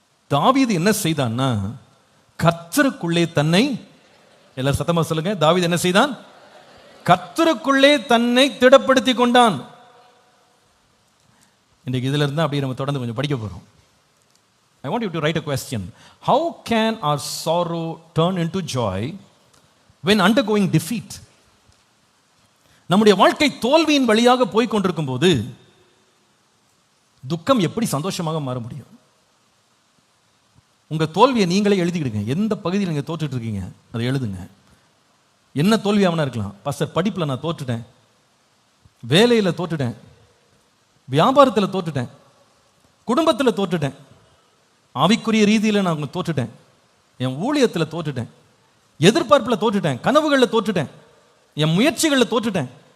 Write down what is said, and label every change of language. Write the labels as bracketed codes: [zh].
[ta] தாவீது என்ன செய்தான்னா, கர்த்தருக்குள்ளே தன்னை, எல்லாரும் சத்தமா சொல்லுங்க, தாவீது என்ன செய்தான்? கர்த்தருக்குள்ளே தன்னை திடப்படுத்தி கொண்டான். இன்றைக்கு இதுல இருந்தா அப்படியே நம்ம தொடர்ந்து கொஞ்சம் படிக்க போறோம். [en] I want you to write a question. How can our sorrow turn into joy when undergoing defeat? [ta] நம்முடைய வாழ்க்கை தோல்வியின் வழியாக போய் கொண்டிருக்கும் போது துக்கம் எப்படி சந்தோஷமாக மாற முடியும்? உங்க தோல்வியை நீங்களே எழுதிக்கிடுங்க. எந்த பகுதியில் நீங்க தோற்றுட்டு இருக்கீங்க அதை எழுதுங்க. என்ன தோல்வியாவனா இருக்கலாம். பாஸ்டர் படிப்புல நான் தோற்றுட்டேன், வேலையில தோற்றுட்டேன், வியாபாரத்தில் தோற்றுட்டேன், குடும்பத்தில் தோற்றுட்டேன், ஆவிக்குரிய ரீதியில் நான் தோற்றுட்டேன், என் ஊழியத்தில் தோற்றுட்டேன், எதிர்பார்ப்பில் தோற்றுட்டேன், கனவுகளில் தோற்றுட்டேன், என் முயற்சிகளில் தோற்றுட்டேன்.